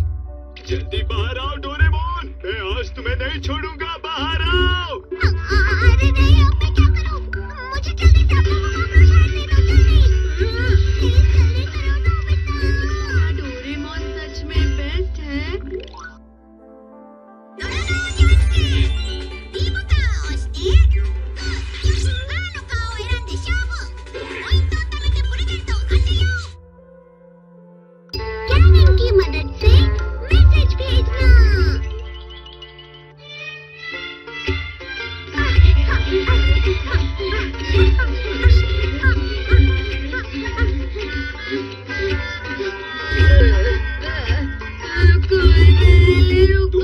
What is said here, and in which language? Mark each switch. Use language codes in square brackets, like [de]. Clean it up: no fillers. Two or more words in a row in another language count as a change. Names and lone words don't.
[hi] जल्दी बाहर आओ डोरेमोन, मैं आज तुम्हें नहीं छोड़ूंगा। बाहर आओ। अरे नहीं, अब मैं क्या करूँ? मुझे जल्दी से अपना मुकाबला शायद दे दो, जल्दी। प्लीज जल्दी करो नोबिता। डोरेमोन सच में बेस्ट है। [ja] ドラのおにゃんで D ボタンを押して、バーの顔を選んで勝負。ポイントを貯めてプレゼントを当てよう。 [hi] कैनिंग की मदद से मैसेज भेजना। कोई पहले रुको।